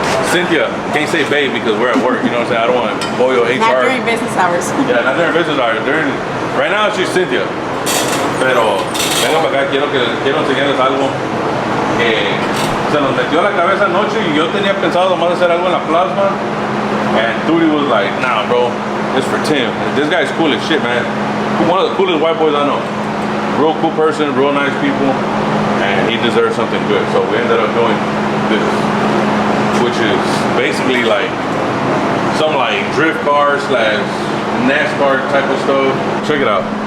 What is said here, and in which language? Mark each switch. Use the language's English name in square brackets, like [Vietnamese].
[English] Cynthia, can't say babe because we're at work, you know what I'm saying? I don't want to boil HR. Not during business hours. Yeah, not during business hours. Right now she's Cynthia. [Spanish] Pero venga para acá, quiero enseñarles algo que se nos metió a la cabeza anoche y yo tenía pensado nomás hacer algo en la plasma. [English] And Duty was like, nah bro, it's for Tim. This guy's cool as shit, man. One of the coolest white boys I know. Real cool person, real nice people, and he deserves something good. So we ended up doing this, which is basically like some like drift car / NASCAR type of stuff. Check it out.